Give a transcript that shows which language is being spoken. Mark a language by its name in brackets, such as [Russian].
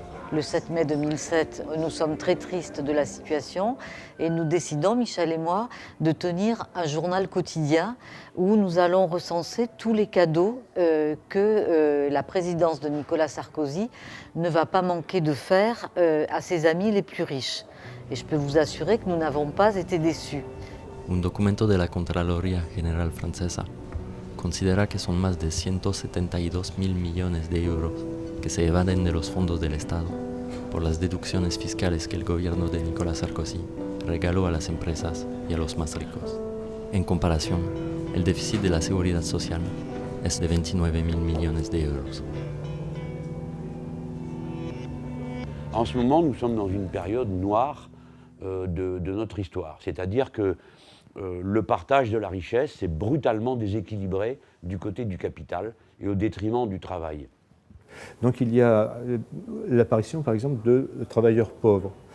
[French] Le 7 mai 2007, nous sommes très tristes de la situation et nous décidons, Michel et moi, de tenir un journal quotidien où nous allons recenser tous les cadeaux que la présidence de Nicolas Sarkozy ne va pas manquer de faire à ses amis les plus riches. Et je peux vous assurer que nous n'avons pas été déçus. [Spanish] Un documento de la Contraloría General Francesa considera que son más de 172.000 millones de euros que se evaden de los fondos del Estado por las deducciones fiscales que el gobierno de Nicolas Sarkozy regaló a las empresas y a los más ricos. En comparación, el déficit de la seguridad social es de 29.000 millones de euros. [French] En ce moment, nous sommes dans une période noire de notre histoire. C'est-à-dire que le partage de la richesse s'est brutalement déséquilibré du côté du capital et au détriment du travail. Donc il y a l'apparition par exemple de travailleurs pauvres.